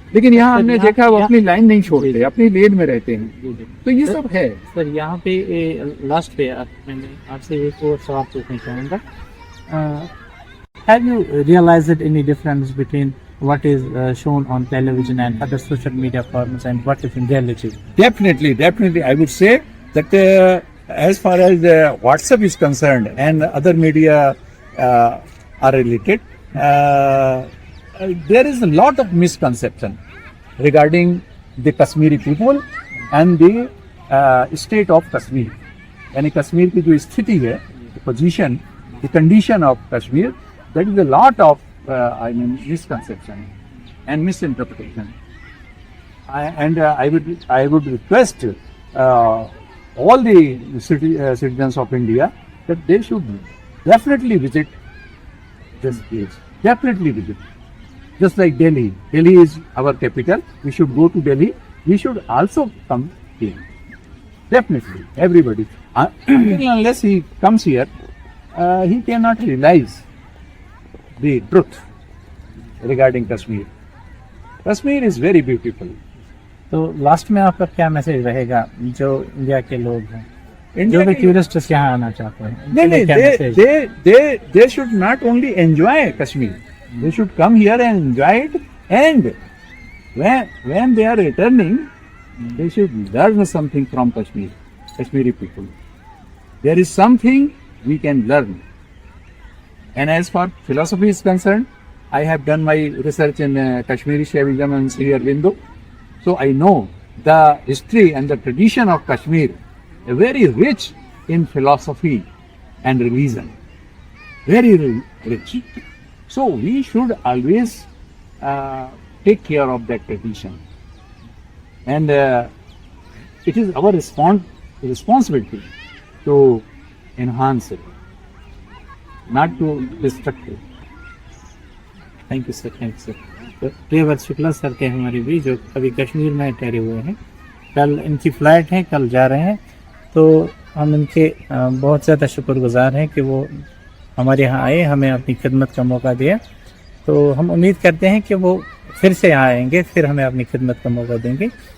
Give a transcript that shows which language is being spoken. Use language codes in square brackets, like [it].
[hi] लेकिन यहाँ हमने देखा वो अपनी लाइन नहीं छोड़ते, अपनी लेन में रहते हैं। तो ये सब है सर। यहाँ पे लास्ट पे मैंने आपसे एक और सवाल पूछना चाहूँगा, [en] Have you realised any difference between what is shown on television and other social media forms and what is in reality? Definitely. I would say that as far as WhatsApp is concerned and other media are related, there is a lot of misconception regarding the Kashmiri people and the state of Kashmir. [hi] यानी कश्मीर की जो स्थिति है, [en] the position, the condition of Kashmir, that is a lot of misconception and misinterpretation. I would request all the citizens of India that they should definitely visit this place. Definitely visit. Just like Delhi. Delhi is our capital. We should go to Delhi. We should also come here. Definitely, everybody. Unless he comes here, he cannot realize the truth regarding Kashmir. Kashmir is very beautiful. [hi] तो last में आपका क्या message रहेगा जो India के लोग हैं, जो भी टूरिस्ट यहाँ आना चाहते हैं? [en] नहीं, they should not only enjoy Kashmir, they should come here and enjoy it, and when they are returning, they should learn something from Kashmiri people. There is something we can learn. And as far philosophy is concerned, I have done my research in Kashmiri Shaivism and Sri Aurobindo. So I know the history and the tradition of Kashmir, very rich in philosophy and religion. Very rich. So we should always take care of that tradition. And it is our responsibility to enhance it, not to destruct it. Thank you sir, thank you sir. [hi] तो Priyavrat Shukla sir के हमारे भी जो अभी कश्मीर में ठहरे हुए हैं, कल इनकी फ़्लाइट है, कल जा रहे हैं। तो हम इनके बहुत ज़्यादा शुक्रगुजार हैं कि वो हमारे यहाँ आए, हमें अपनी खिदमत का मौका दिया। तो हम उम्मीद करते हैं कि वो फिर से यहाँ आएंगे, फिर हमें अपनी खिदमत का मौका देंगे।